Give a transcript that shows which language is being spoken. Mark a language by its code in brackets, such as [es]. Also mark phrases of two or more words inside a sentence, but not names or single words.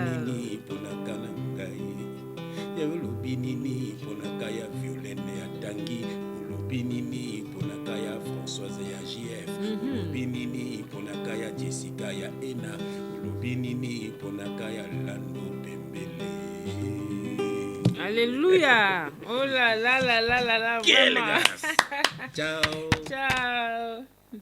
[ln] pona kana ngai lobi nini pona kaya Violaine ya Tangi lobi nini pona kaya Françoise ya JF lobi nini pona kaya Jessica ya Ena lobi nini pona kaya [fr] Alléluia. Oh là là là là là là. Quelle Vraiment. grâce. Ciao. Ciao.